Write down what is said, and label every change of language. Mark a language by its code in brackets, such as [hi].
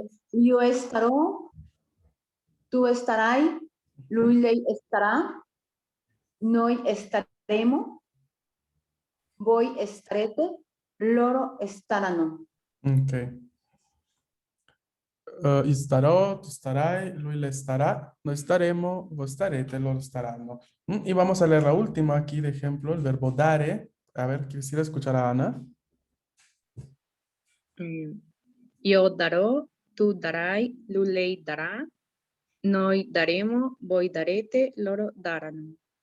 [it] Io starò, tu starai, lui, lei starà, noi staremo, voi starete, loro staranno. Ok. Io starò, tu starai, lui le stará, noi staremo, voi starete, loro staranno. [es] Y vamos a leer la última aquí de ejemplo, el verbo dare. A ver, quisiera escuchar a Ana. [it] Io darò, tu darai, lui lei darà, noi daremo, voi darete, loro daranno.